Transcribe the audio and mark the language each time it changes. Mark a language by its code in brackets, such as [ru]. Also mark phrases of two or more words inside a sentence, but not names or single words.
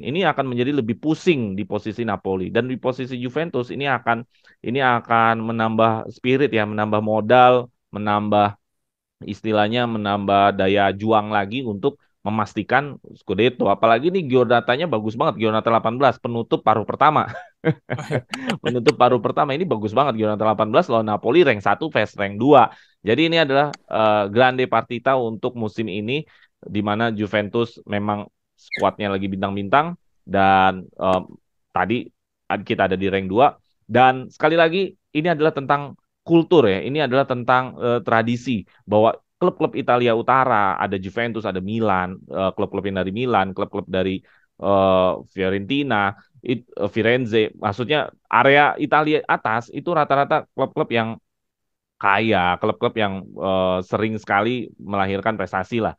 [id] Ini akan menjadi lebih pusing di posisi Napoli, dan di posisi Juventus ini akan menambah spirit ya, menambah modal, menambah istilahnya menambah daya juang lagi untuk memastikan Scudetto. Apalagi nih Giornatanya bagus banget, Giornata 18 penutup paruh pertama. Penutup paruh pertama ini bagus banget, Giornata 18 lawan Napoli rank 1 vs rank 2. Jadi ini adalah [it] grande partita [id] untuk musim ini, di mana Juventus memang skuadnya lagi bintang-bintang, dan tadi kita ada di rank 2. Dan sekali lagi ini adalah tentang kultur ya. Ini adalah tentang tradisi, bahwa klub-klub Italia Utara, ada Juventus, ada Milan, klub-klub yang dari Milan, klub-klub dari Fiorentina, Firenze, maksudnya area Italia atas itu rata-rata klub-klub yang kaya, klub-klub yang sering sekali melahirkan prestasi lah.